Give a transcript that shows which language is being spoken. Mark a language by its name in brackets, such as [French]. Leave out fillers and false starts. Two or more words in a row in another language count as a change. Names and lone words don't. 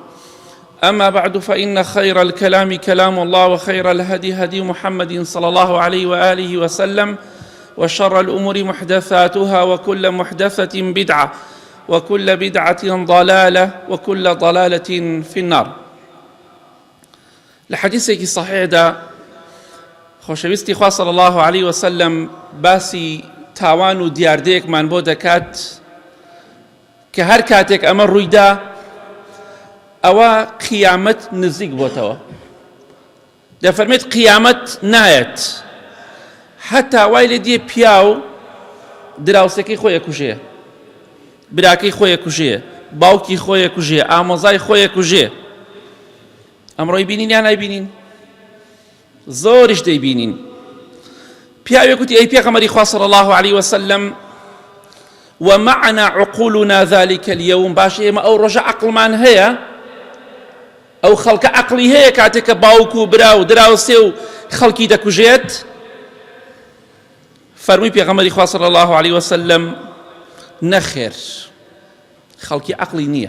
[Arabic] أما بعد، فإن خير الكلام كلام الله، وخير الهدي هدي محمد صلى الله عليه وآله وسلم، وشر الأمور محدثاتها، وكل محدثة بدعة، وكل بدعة ضلالة، وكل ضلالة في النار. [Central Kurdish] لحديثك صحيح دا خۆشەویستی خوا [Arabic] صلى الله عليه وسلم [Central Kurdish] باسی تاوان و دیاردەیەکمان بۆ دەکات کە هەر کاتێک ئەمە ڕوویدا ئەوە قیامەت نزیک بۆتەوە. دەفەرمێت قیامەت نایەت هەتا وای لێ دێ پیا و دراوسەکەی خۆی ئەکوژێ، براکەی خۆی ئەکوژێ، باوکی خۆی ئەکوژێ، ئامۆزای خۆی ئەکوژێ. ئەمڕۆی بینین یان نایبینین؟ زۆریش دەیبینین. پیاوێک وتی: ئەی پێغەمبەری خوا [Arabic] صلی الله عليه وسلم، ومعنا عقولنا ذلك اليوم، [Central Kurdish] باش ئێمە ئەو ڕۆژە عەقڵمان هەیە، ئەو خەڵکە عەقڵی هەیە کاتێککە باوک و برا و دراوسێ و خەڵکی دەکوژێت؟ فەرمووی پێغەمبەری خوا [Arabic] صلی الله عليه وسلم: [Central Kurdish] نەخێر، خەڵکی عەقڵی نییە.